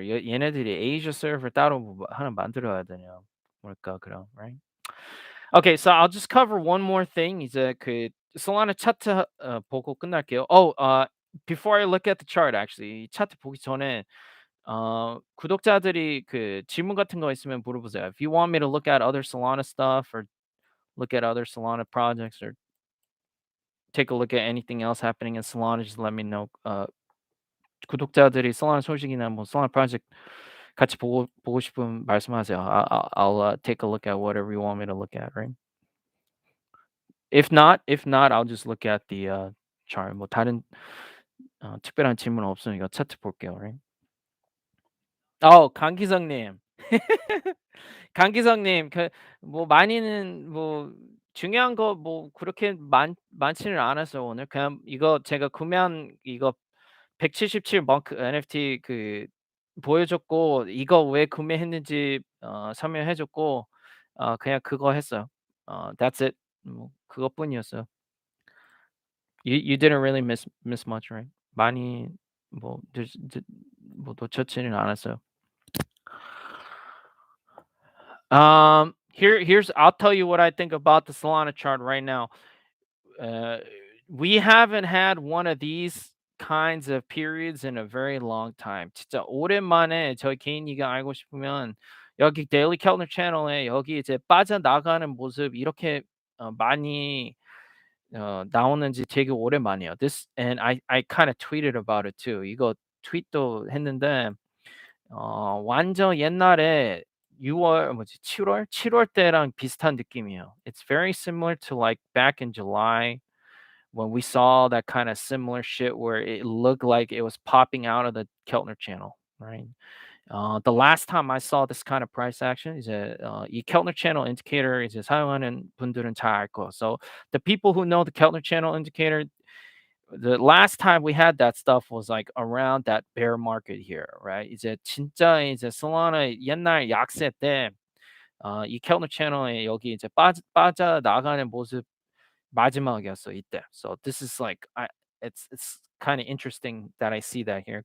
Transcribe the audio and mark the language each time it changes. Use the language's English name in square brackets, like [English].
[Korean] 얘네들이 Asia server 따로 하나 만들어야 되냐? 뭘까 그럼, [English] right? Okay, so I'll just cover one more thing. [Korean] 이제 그 Solana 차트 보고 끝날게요. [English] Before I look at the chart, actually, [Korean] 이 차트 보기 전에 구독자들이 그 질문 같은 거 있으면 물어보세요. [English] If you want me to look at other Solana stuff or look at other Solana projects or take a look at anything else happening in Solana, just let me know. [Korean] 구독자들이 Solana 소식이나 뭐 Solana project 같이 보고 싶으면 말씀하세요. [English] I'll take a look at whatever you want me to look at, right? If not, I'll just look at the chart. [Korean] 뭐 다른 특별한 질문 없으니까 차트 볼게요, [English] right? [Korean] 강기성님. 강기성님 뭐 많이는 뭐 중요한 거 뭐 그렇게 많지는 않았어요 오늘. 그냥 이거 제가 구매한 이거 177 Munk NFT 보여줬고 이거 왜 구매했는지 설명해 줬고 그냥 그거 했어요. [English] That's it. [Korean] 뭐 그것뿐이었어요. [English] You didn't really miss much, right? [Korean] 많이 뭐 뭐 놓쳤지는 않았어요. [English] Here's I'll tell you what I think about the Solana chart right now. Uh, we haven't had one of these kinds of periods in a very long time. [Korean] 진짜 오랜만에 저희 개인이가 알고 싶으면 여기 데일리 캘린더 채널에 여기 이제 빠져나가는 모습 이렇게 많이 나오는지 되게 오랜만이에요. [English] This and I kind of tweeted about it too. [Korean] 이거 트윗도 했는데 완전 옛날에 6월 뭐지 7월 때랑 비슷한 느낌이에요. [English] It's very similar to like back in July when we saw that kind of similar shit where it looked like it was popping out of the Keltner channel, right? The last time I saw this kind of price action [Korean] 이제 이 Keltner channel indicator 이제 사용하는 분들은 잘 알 거예요. [English] So the people who know the Keltner channel indicator, the last time we had that stuff was like around that bear market here, right? [Korean] 이제 진짜 이제 Solana 옛날 약세 때 이 Keltner channel에 여기 이제 빠져나가는 모습 마지막이었어 이때. [English] So this is like it's kind of interesting that I see that here.